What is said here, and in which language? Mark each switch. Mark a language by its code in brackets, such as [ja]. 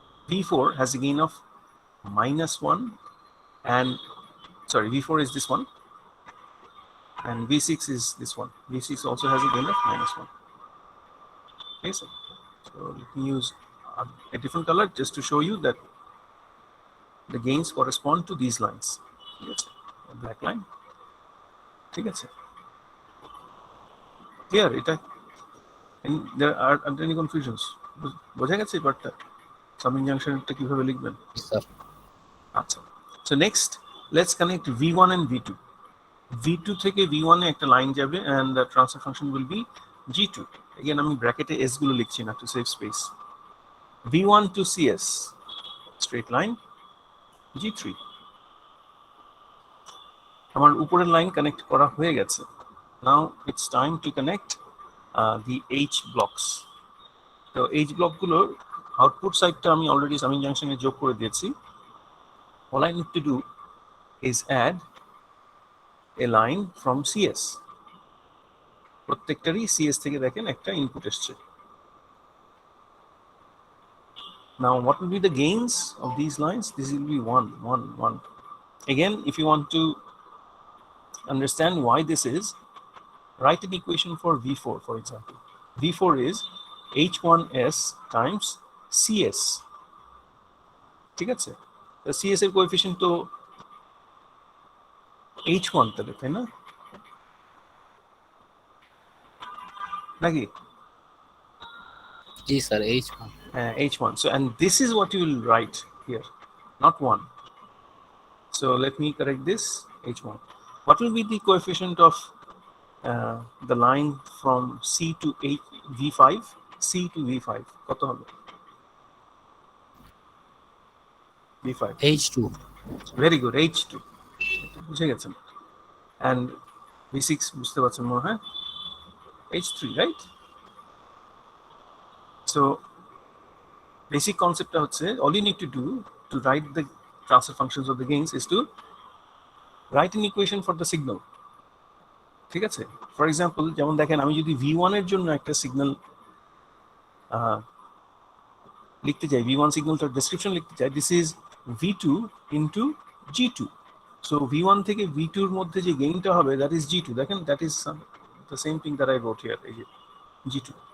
[en] V4 has a gain of -1, and sorry, V4 is this one, and V6 is this one. V6 also has a gain of -1. Okay, so let me use a different color just to show you that the gains correspond to these lines. A black line. [bn] ঠিক আছে, clear এটা? [en] And there are any confusions? [bn] বোঝা গেছে ব্যাপারটা? Summing জাংশনটা কিভাবে লিখবেন? Sir, [en] আচ্ছা, so next let's connect V1 and V2. [bn] V2 থেকে V1 এ একটা লাইন যাবে [en] and the transfer function will be G2. Again [bn] আমি ব্র্যাকেটে S গুলো লিখছি না [en] to save space. V1 to CS, straight line, G3. [bn] আমার উপরের লাইন কানেক্ট করা হয়ে গেছে। [en] Now it's time to connect the H blocks. [bn] তো এইচ ব্লকগুলোর আউটপুট সাইডটা আমি অলরেডি সামিং জাংশনে যোগ করে দিয়েছি। [en] All I need to do is add a line from CS. [bn] প্রত্যেকটারই CS থেকে দেখেন একটা ইনপুট এসছে। [en] Now what will be the gains of these lines? This will be 1 1 1. Again, if you want to understand why this is, write an equation for V4, for example. V4 is H1S times CS. [bn] ঠিক আছে? তো CS এর coefficient তো H1 তাহলে, তাই না? নাকি? জি sir, H1। [en] H1. So, and this is what you will write here, not 1. So let me correct this, H1. What will be the coefficient of the line from C to V5? C to V5. [bn] কত হবে? [en] V5. H2। Very good, H2. [bn] বুঝে গেছেন। And V6 বুঝতে পারছেন মনে হয়? [en] H3, right? So basic concept হচ্ছে, all you need to do to write the transfer functions of the gains is to write an equation for the signal. [bn] ঠিক আছে? [en] for example [bn] যেমন দেখেন, আমি যদি V1 এর জন্য একটা সিগন্যাল লিখতে চাই, V1 সিগন্যালটার ডেসক্রিপশন লিখতে চাই, [en] This is V2 into G2. So [bn] V1 থেকে V2 এর মধ্যে যে গেইনটা হবে, [en] That is G2. দেখেন, that is the same thing that I wrote here, [bn] এই যে G2.